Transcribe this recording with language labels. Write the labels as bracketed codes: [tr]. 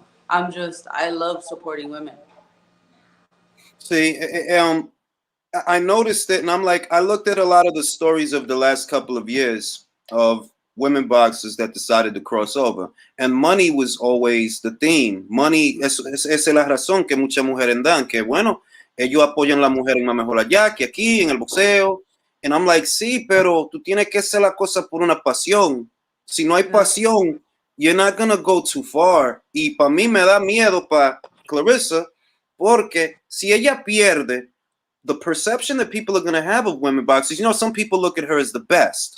[en] I love supporting women. See, I noticed it, and I'm like, I looked at a lot of the stories of the last couple of years of women boxers that decided to cross over, and money was always the theme. [es] Money es la razón que muchas mujeres dan, que bueno, ellos apoyan a la mujer en una mejor allá que aquí, en el boxeo. [en] And I'm like, [es] sí, pero tú tienes que hacer la cosa por una pasión. Si no hay [en] Yeah. [es] pasión, [en] you're not gonna go too far. [es] Y para mí me da miedo para Clarissa, porque si ella pierde, [en] the perception that people are going to have of women boxers, some people look at her as the best.